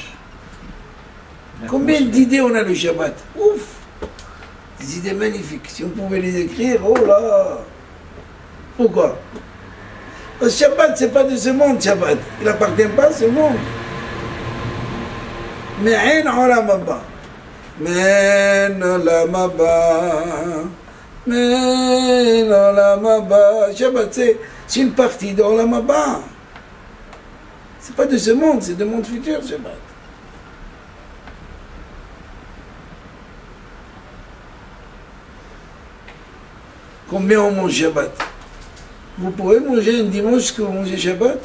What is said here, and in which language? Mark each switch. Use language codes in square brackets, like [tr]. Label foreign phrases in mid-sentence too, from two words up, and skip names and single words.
[fr] Combien d'idées on a le Shabbat? Ouf! Des idées magnifiques. Si on pouvait les écrire, oh là! Pourquoi? Le Shabbat, c'est pas de ce monde, Shabbat. Il n'appartient pas à ce monde. Mais un [he] עולם הבא. מן עולם הבא. מן עולם הבא. [fr] Shabbat, c'est une partie de [he] עולם הבא. [fr] C'est pas de ce monde, c'est de monde futur, Shabbat. Combien on mange Shabbat? Vous pourrez manger un dimanche ce que vous mangez Shabbat?